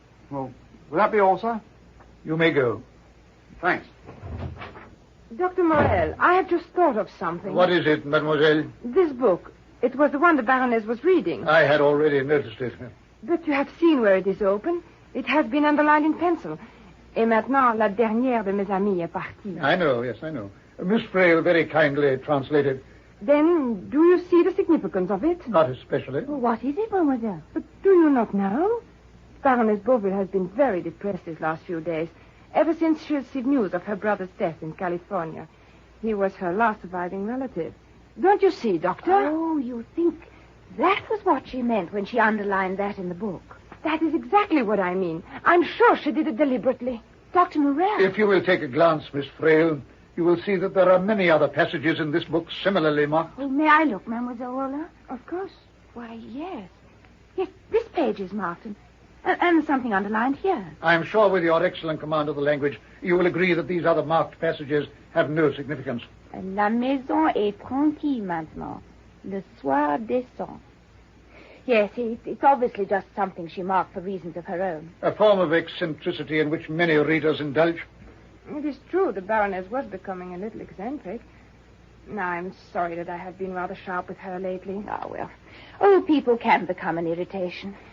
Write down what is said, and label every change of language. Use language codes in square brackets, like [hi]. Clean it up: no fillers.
[en] Well, will that be all, sir? You may go. Thanks. Dr. Morel, I have just thought of something. What is it, mademoiselle? This book. It was the one the Baroness was reading. I had already noticed it. But you have seen where it is open. It has been underlined in pencil. [fr] Et maintenant, la dernière de mes amies est partie. [en] I know, yes, I know. Miss Frail very kindly translated. Then, do you see the significance of it? Not especially. What is it, mademoiselle? But do you not know? Baroness Beauville has been very depressed these last few days, ever since she received news of her brother's death in California. He was her last surviving relative. Don't you see, Doctor? Oh, you think that was what she meant when she underlined that in the book? That is exactly what I mean. I'm sure she did it deliberately. Dr. Morel. If you will take a glance, Miss Frail, you will see that there are many other passages in this book similarly marked. Oh, may I look, Mademoiselle Rolla? Of course. Why, yes. Yes, this page is marked, and something underlined here. I am sure with your excellent command of the language, you will agree that these other marked passages have no significance. [fr] La maison est tranquille maintenant. Le soir descend. [en] Yes, it's obviously just something she marked for reasons of her own. A form of eccentricity in which many readers indulge. It is true the Baroness was becoming a little eccentric. Now, I'm sorry that I have been rather sharp with her lately. Ah, well, old people can become an irritation.